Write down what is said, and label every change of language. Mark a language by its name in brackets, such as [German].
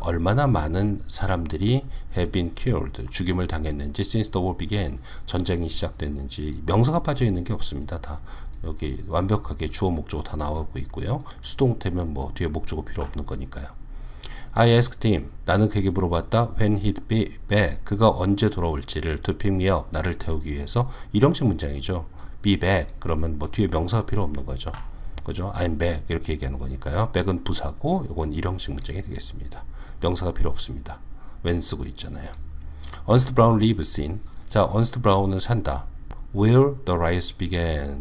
[Korean] 얼마나 많은 사람들이 [English] have been killed, [Korean] 죽임을 당했는지 [English] since the war began, [Korean] 전쟁이 시작됐는지 명사가 빠져 있는 게 없습니다. 다 여기 완벽하게 주어 목적어 다 나오고 있고요. 수동태면 뭐 뒤에 목적어 필요 없는 거니까요. [English] I asked him. [Korean] 나는 그에게 물어봤다. [English] When he'd be back. [Korean] 그가 언제 돌아올지를 [English] to pick me up. [Korean] 나를 태우기 위해서. 일형식 문장이죠. be back. 그러면 뭐 뒤에 명사가 필요 없는 거죠. [English] 그죠? I'm back. [Korean] 이렇게 얘기하는 거니까요. back은 부사고 이건 일형식 문장이 되겠습니다. 명사가 필요 없습니다. when 쓰고 있잖아요. [English] Ernest Brown lives in. [Korean] 자, Ernest Brown은 산다. [English] Where the riots began.